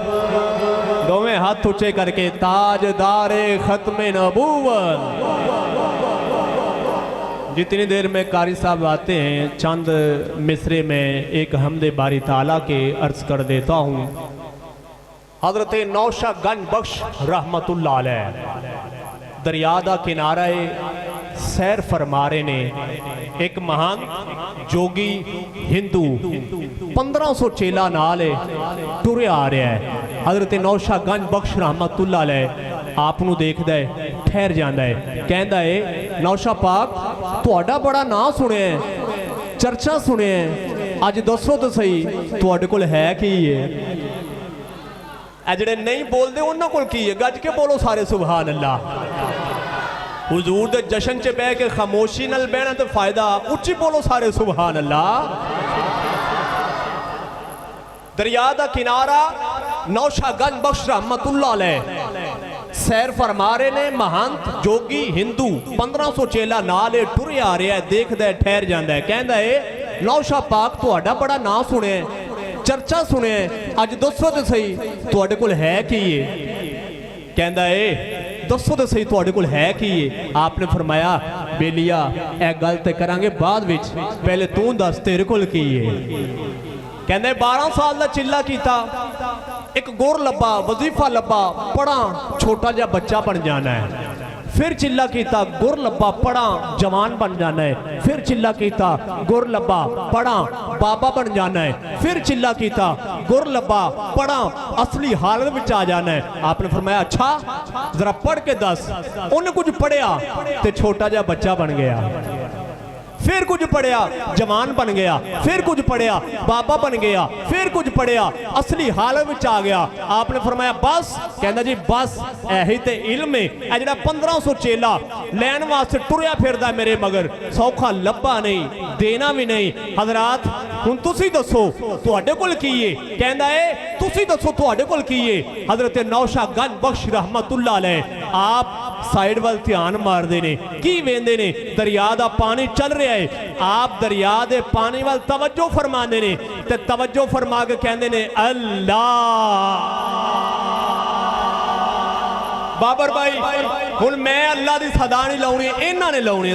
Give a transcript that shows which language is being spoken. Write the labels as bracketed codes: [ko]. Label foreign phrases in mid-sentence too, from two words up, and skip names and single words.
[pa] دوویں ہتھ اُچے کر کے تاجدارِ ختمِ نبوت. [ur] جتنی دیر میں قاری صاحب آتے ہیں چند مصرعے میں ایک حمدِ باری تعالیٰ کے عرض کر دیتا ہوں. [pa] حضرت نوشہ گنج بخش [ar] رحمة الله عليه [pa] دریا دا کنارے سیر فرما رہے نے ایک مہان جوگی ہندو 1500 چیلا نال ٹُرے آ رہا ہے. حضرت نوشہ گنج بخش [ar] رحمة الله عليه [pa] آپ نوں ویکھدا ہے، ٹھہر جاندا ہے، کہندا ہے نوشہ پاک تہاڈا بڑا نام سنیا، چرچا سنیا، اج دسو تو سہی تہاڈے کول ہے کی ہے? جیہڑے نہیں بولتے اُنہاں کول کی ہے? گج کے بولو سارے [ar] سبحان الله. [pa] حضور دے جشن چ بہہ کے خاموشی نال بہنا تو فائدہ، اُچی بولو سارے [ar] سبحان الله. [pa] دریا دا کنارا نوشہ گنج بخش [ar] رحمة الله عليه [pa] سیر فرما رہے نے. مہنت جوگی ہندو 1500 چیلا نال ٹُرے آ رہا ہے، ویکھدا ہے، ٹھہر جاندا ہے، کہندا ہے نوشہ پاک تہاڈا بڑا نام سنیا، چرچا سنیا، اج دسو تو سہی تہاڈے کول ہے کی ہے? کہندا ہے دسو تو سہی تہاڈے کول ہے کی ہے? آپ نے فرمایا بیلیا اے گل تے کراں گے بعد وچ، پہلے توں دس تیرے کول کی ہے? کہندے 12 سال دا چلہ کیتا، ایک گُر لبا، وظیفہ لبا, پڑھا، چھوٹا جا بچہ بن جانا ہے. فیر چلہ کیتا، گُر لبا، پڑھا، جوان بن جانا ہے. فیر چلہ کیتا، گُر لبا، پڑھا، بابا بن جانا ہے. فیر چلہ کیتا، گُر لبا، پڑھا، اصلی حالت میں آ جانا ہے. آپ نے فرمایا اچھا ذرا پڑھ کے دس۔ اُنہیں کجھ پڑھیا تو چھوٹا جا بچہ بن گیا. فیر کجھ پڑھیا جوان بن گیا، فیر کجھ پڑھیا بابا بن گیا، فیر کجھ پڑھیا اصلی حالت میں آ گیا. آپ نے فرمایا بس، کہنا جی بس یہی تے علم ہے. جیہڑا 1500 چیلا لین واسطے ٹُریا پھردا میرے مگر، سوکھا لبا نہیں، دینا بھی نہیں. حضرات ہُن تُسی دسو تہاڈے کول کی ہے? کہندا ہے تُسی دسو تہاڈے کول کی ہے؟ حضرت نوشہ گنج بخش [ar] رحمة الله عليه [pa] آپ سائیڈ وال دھیان ماردے نے، کی ویندے نے? دریا دا پانی چل رہا ہے، آپ دریا دے پانی وال توجہ فرماندے نے تے توجہ فرما کے کہندے نے اللہ بابر بھائی ہُن میں اللہ دی صدا نہیں لاؤنی، اِنہاں نے لاؤنی.